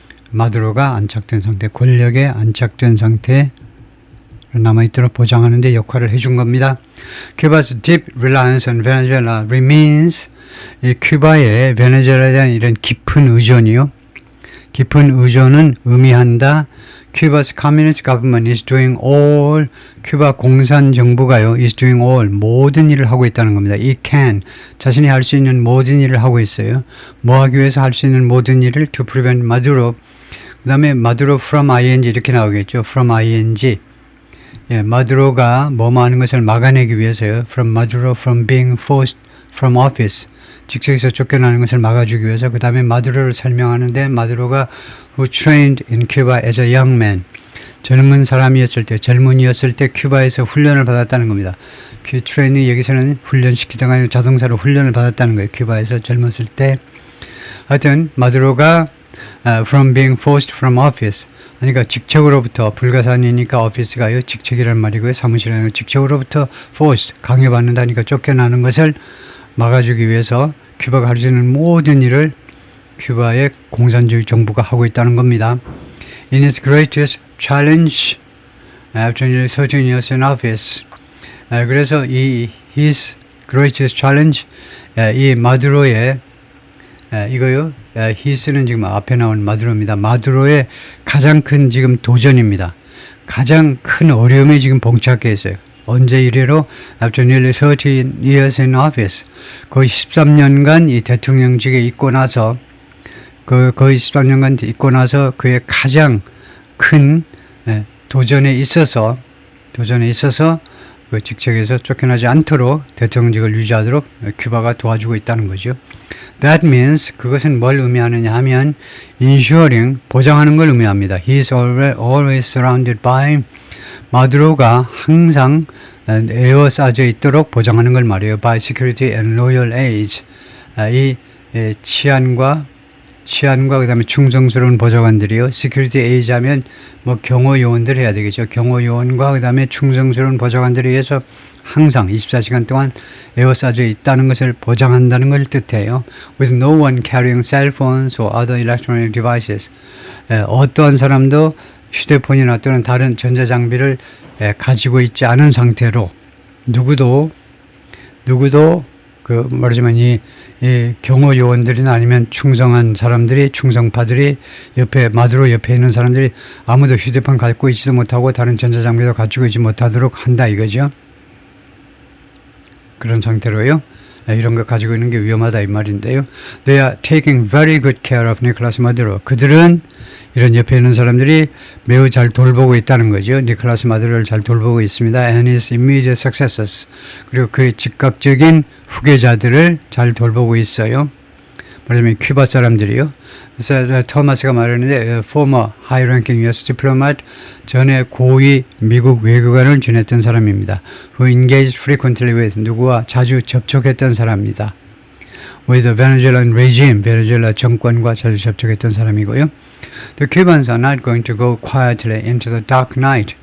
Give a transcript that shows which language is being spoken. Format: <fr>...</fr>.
<ko>마두로가 안착된 상태, 권력에 안착된 상태 남아있도록 보장하는 데 역할을 해준 겁니다.</ko> <en>Cuba's deep reliance on Venezuela remains,</en> <ko>이 큐바의 베네수엘라에 대한 이런 깊은 의존이요. 깊은 의존은 의미한다.</ko> <en>Cuba's communist government is doing all,</en> <ko>큐바 공산 정부가요,</ko> <en>is doing all,</en> <ko>모든 일을 하고 있다는 겁니다.</ko> <en>It can,</en> <ko>자신이 할 수 있는 모든 일을 하고 있어요. 뭐 하기 위해서 할 수 있는 모든 일을</ko> <en>to prevent Maduro,</en> <ko>그 다음에</ko> <en>Maduro from ing</en> <ko>이렇게 나오겠죠.</ko> <en>from ing.</en> <ko>예, 마두로가 뭐뭐 하는 것을 막아내기 위해서요.</ko> <en>From Maduro from being forced from office.</en> <ko>직책에서 쫓겨나는 것을 막아주기 위해서. 그 다음에 마두로를 설명하는데, 마두로가</ko> <en>who trained in Cuba as a young man.</en> <ko>젊은이였을 때 큐바에서 훈련을 받았다는 겁니다. 트레이닝 여기서는 훈련시키다가 아니라 자동차로 훈련을 받았다는 거예요. 큐바에서 젊었을 때. 하여튼 마두로가</ko> <en>from being forced from office.</en> <ko>그러니까 직책으로부터, 불가산이니까 오피스가요, 직책이란 말이고요. 사무실에는 직책으로부터 forced, 강요받는다니까 쫓겨나는 것을 막아주기 위해서 큐바가 할 수 있는 모든 일을 큐바의 공산주의 정부가 하고 있다는 겁니다.</ko> <en>In its greatest challenge after nearly 13 years in office.</en> <ko>그래서 이</ko> <en>his greatest challenge,</en> <ko>이 마두로의 이거요. 히스는 지금 앞에 나온 마두로입니다. 마두로의 가장 큰 지금 도전입니다. 가장 큰 어려움이 지금 봉착해 있어요. 언제 이래로?</ko> <en>After nearly 13 years in office.</en> <ko>거의 13년간 이 대통령직에 있고 나서, 거의 13년간 있고 나서 그의 가장 큰 도전에 있어서 그 직책에서 쫓겨나지 않도록 대통령직을 유지하도록 큐바가 도와주고 있다는 거죠.</ko> <en>That means,</en> <ko>그것은 뭘 의미하느냐 하면 ensuring, 보장하는 걸 의미합니다.</ko> <en>He is always surrounded by,</en> <ko>마두로가 항상 에워싸져 있도록 보장하는 걸 말해요.</ko> <en>By security and loyal aides.</en> <ko>이 치안과 그 다음에 충성스러운 보좌관들이요. 시큐리티 에이즈 하면 뭐 경호 요원들 해야 되겠죠. 경호 요원과 그 다음에 충성스러운 보좌관들에 의해서 항상 24시간 동안 에워싸져 있다는 것을 보장한다는 걸 뜻해요. With no one carrying cell phones or other electronic devices. 어떠한 사람도 휴대폰이나 또는 다른 전자장비를 가지고 있지 않은 상태로 누구도 그 말하자면 이 경호 요원들이나 아니면 충성한 사람들이 충성파들이 옆에 마두로 옆에 있는 사람들이 아무도 휴대폰 갖고 있지도 못하고 다른 전자장비도 갖추고 있지 못하도록 한다 이거죠. 그런 상태로요. 이런 거 가지고 있는 게 위험하다 이 말인데요.</ko> <en>They are taking very good care of Nicolas Maduro.</en> <ko>그들은 이런 옆에 있는 사람들이 매우 잘 돌보고 있다는 거죠. 니콜라스 마두로를 잘 돌보고 있습니다.</ko> <en>And his immediate successors.</en> <ko>그리고 그의 즉각적인 후계자들을 잘 돌보고 있어요. 말하자면 큐바 사람들이요. 그래서 토마스가 말하는데</ko> <en>former high-ranking U.S.</en> <ko>diplomat, 전에 고위 미국 외교관을 지냈던 사람입니다.</ko> <en>Who engaged frequently with,</en> <ko>누구와 자주 접촉했던 사람입니다.</ko> <en>With the Venezuelan regime,</en> <ko>베네수엘라 정권과 자주 접촉했던 사람이고요.</ko> <en>The Cubans are not going to go quietly into the dark night.</en>